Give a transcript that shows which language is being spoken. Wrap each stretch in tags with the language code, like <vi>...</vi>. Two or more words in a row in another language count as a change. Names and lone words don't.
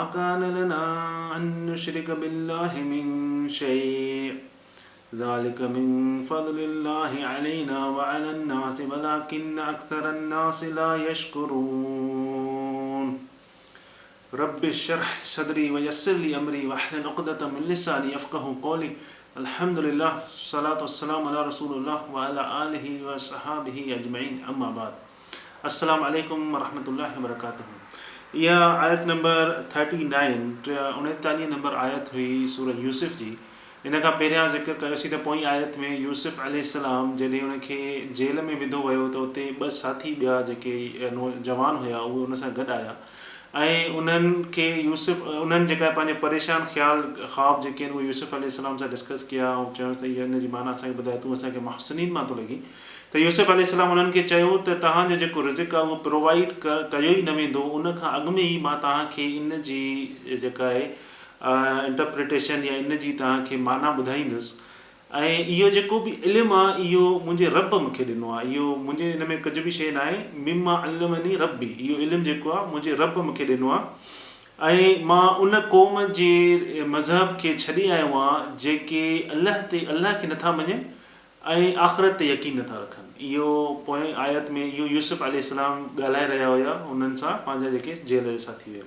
<ar>كان لنا أن نشرك بالله من شيء ذلك من فضل الله علينا وعلى الناس ولكن أكثر الناس لا يشكرون رب اشرح صدري ويسر لي أمري واحلل عقدة من لساني يفقهوا قولي الحمد لله والصلاة والسلام على رسول الله وعلى آله وصحابه أجمعين أما بعد السلام عليكم ورحمة الله وبركاته.</ar> <sd>यह आयत नंबर 39 नंबर आयत हुई सूरह यूसुफ जी. इन खां पहिरियां ज़िक्र कयोसीं त पोइ आयत में यूसुफ अलैहिस्सलाम जॾहिं उनखे जेल में विधो वियो त उते ॿ साथी ॿिया जेके जवान हुया उहे उन सां गॾु आया ऐं उन्हनि खे उन्हनि जेका पंहिंजे परेशान ख़्याल ख़्वाब जेके आहिनि उहे यूसुफ अलैहिस्सलाम सां डिस्कस कया ऐं चयो त हीअ हिन जी माना असांखे ॿुधाए तूं असांखे मुहसिनीन मां थो लॻी. त यूसुफ अलैहिस्सलाम उन्हनि खे चयो त तव्हांजो जेको रिज़िक आहे उहो प्रोवाइड कयो ई न वेंदो, उन खां अॻु में ई मां तव्हांखे इन जी जेका आहे इंटरप्रिटेशन या इन जी तव्हांखे माना ॿुधाईंदुसि. ऐं इहो जेको बि इल्मु आहे इहो मुंहिंजे रब मूंखे ॾिनो आहे, इहो मुंहिंजे हिन में कुझु बि शइ न आहे.</sd> <ar>مما علمني ربي,</ar> <sd>इहो इल्मु जेको आहे मुंहिंजे रब मूंखे ॾिनो आहे ऐं मां उन क़ौम जे मज़हब खे छॾे आयो आहियां जेके अल्लाह खे नथा मञनि ऐं आख़िरत ते यकीन नथा रखनि. इहो पोइ आयत में इहो यूसुफ अलैहिस्सलाम ॻाल्हाए रहिया हुया उन्हनि सां पंहिंजा जेके जेल जे साथी हुया.</sd>